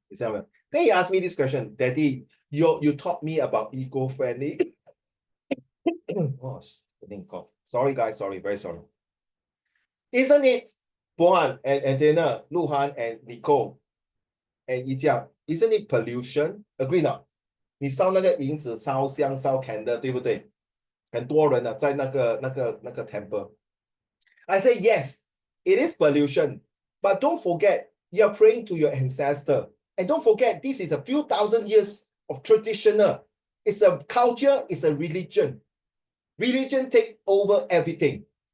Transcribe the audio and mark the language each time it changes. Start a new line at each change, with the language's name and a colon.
English: Then he asked me this question, Daddy, you taught me about eco-friendly. Oh, sorry, guys, sorry, very sorry. Isn't it, Bohan and Dana, Luhan and Nicole and Ijia, isn't it pollution? Agree not?
Chinese: 你烧那个银子、烧香、烧 candle， 对不对？很多人在那个 temple.
English: I say yes, it is pollution, but don't forget you're praying to your ancestor, and don't forget this is a few thousand years of traditional. It's a culture, it's a religion. Religion take over everything.